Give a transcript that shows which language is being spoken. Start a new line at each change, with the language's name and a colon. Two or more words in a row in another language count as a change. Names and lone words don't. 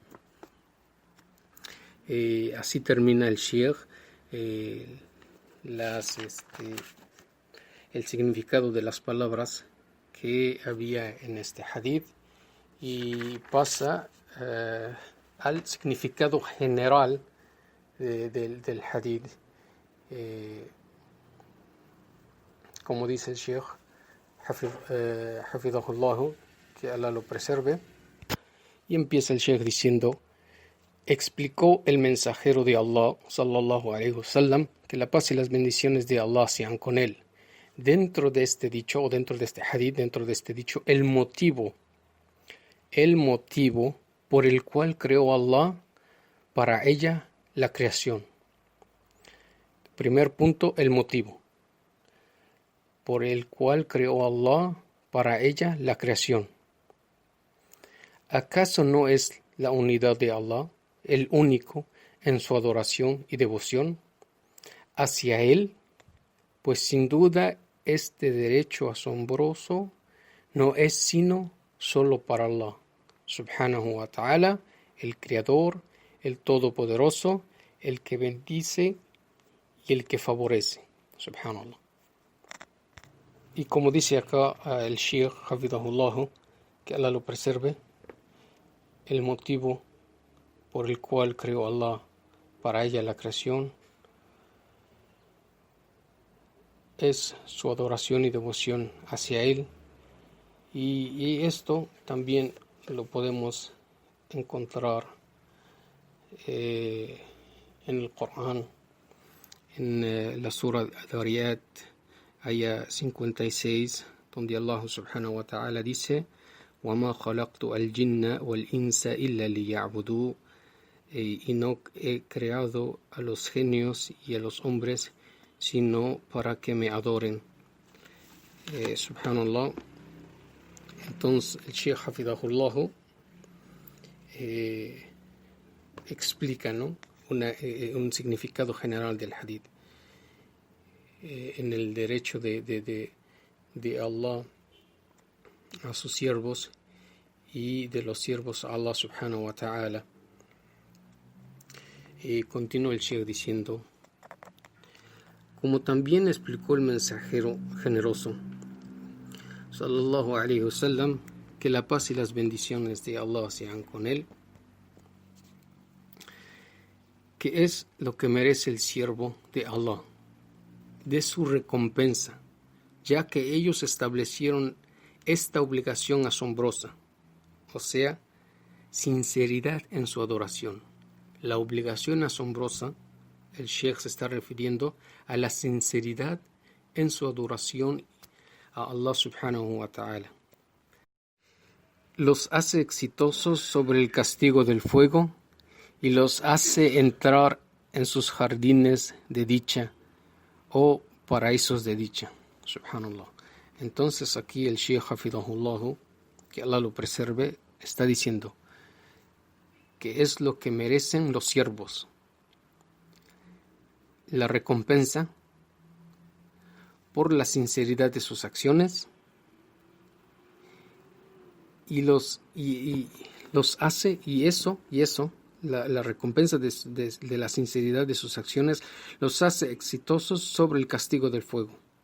Spanish: Así termina el Sheikh el significado de las palabras que había en este hadith, y pasa al significado general del hadith. Como dice el Sheikh Hafidhahullah, que Allah lo preserve, y empieza el Sheikh diciendo: explicó el mensajero de Allah
Arabic: صلى الله عليه وسلم,
Spanish: que la paz y las bendiciones de Allah sean con él, dentro de este dicho, o dentro de este hadith, dentro de este dicho, el motivo por el cual creó Allah para ella la creación. Primer punto, el motivo por el cual creó Allah para ella la creación. ¿Acaso no es la unidad de Allah el único en su adoración y devoción hacia Él? Pues sin duda este derecho asombroso no es sino solo para Allah,
Arabic: سبحانه وتعالى,
Spanish: el Creador, el Todopoderoso, el que bendice y el que favorece, subhanallah. Y como dice acá el Sheikh Hafidahullah, que Allah lo preserve, el motivo por el cual creó Allah para ella la creación es su adoración y devoción hacia Él, y esto también lo podemos encontrar en el Corán, en la Sura Dariyat, aya 56, donde Allah
Arabic: سبحانه وتعالى
Spanish: dice:
Arabic: وَمَا خَلَقْتُ الْجِنَّ وَالْإِنسَ إِلَّا لِيَعْبُدُونِ,
Spanish: y no he creado a los genios y a los hombres sino para que me adoren. Subhanallah. Entonces el Sheikh Hafidahullah explica, ¿no?, un significado general del hadith en el derecho de Allah a sus siervos y de los siervos a Allah
Arabic: سبحانه وتعالى.
Spanish: Continúa el Sheikh diciendo: como también explicó el mensajero generoso
Arabic: صلى الله عليه وسلم,
Spanish: que la paz y las bendiciones de Allah sean con él, que es lo que merece el siervo de Allah, de su recompensa, ya que ellos establecieron esta obligación asombrosa, o sea, sinceridad en su adoración. La obligación asombrosa, el Sheikh se está refiriendo a la sinceridad en su adoración a Allah
Arabic: سبحانه وتعالى.
Spanish: Los hace exitosos sobre el castigo del fuego y los hace entrar en sus jardines de dicha o paraísos de dicha. Subhanallah. Entonces aquí el Sheikh Hafidahullah, que Allah lo preserve, está diciendo que es lo que merecen los siervos: la recompensa por la sinceridad de sus acciones, y los hace, la recompensa de la sinceridad de sus acciones los hace exitosos sobre el castigo del fuego.